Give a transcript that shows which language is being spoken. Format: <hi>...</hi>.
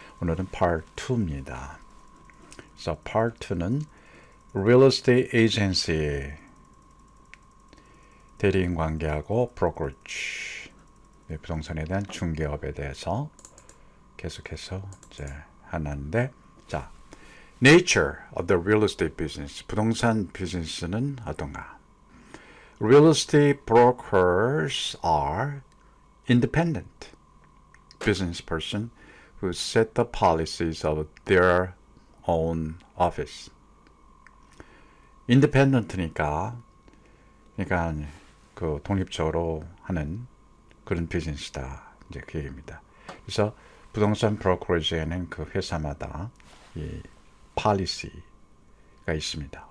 <ko>오늘은 Part 2입니다. 그래서 Part 2는 Real Estate Agency 대리인 관계하고 Brokerage 부동산에 대한 중개업에 대해서 계속해서 이제 하는데, 자,</ko> <en>nature of the real estate business,</en> <ko>부동산 비즈니스는 어떤가?</ko> <en>Real estate brokers are independent business person who set the policies of their own office.</en> <ko>independent니까, 그러니까 그 독립적으로 하는 그런 비즈니스다, 이제 그 얘기입니다. 그래서 부동산 브로커리지에는 그 회사마다 이 policy가 있습니다.</ko>